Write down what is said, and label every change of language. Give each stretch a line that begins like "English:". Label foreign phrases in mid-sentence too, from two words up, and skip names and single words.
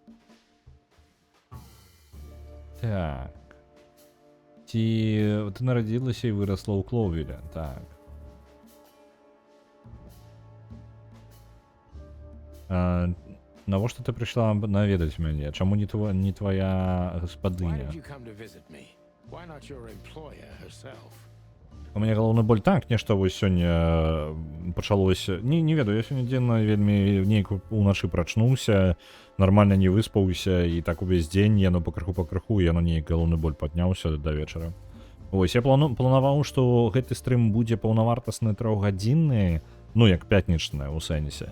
Belarusian: Так. Ці ты нарадзілася і вырасла ў Клоўвіле? Так. Навошта ты прыйшла наведаць мяне? Чаму не твоя
English: why
Belarusian: гаспадыня?
English: did you come to visit me? Why not your employer herself?
Belarusian: У мяне галоўны боль так, нешта вось сёння пачалося. Не ведаю, я сёння дзенна вельмі нейк уначы прачнуўся, нармальна не выспаўся, і так увесь дзень яно пакрыху, яно нейк галоўны боль падняўся да вечара. Вось, я планаваў, што гэты стрым будзе паўнавартасны 3-гадзінны, ну як пятнічны ў сэнсе.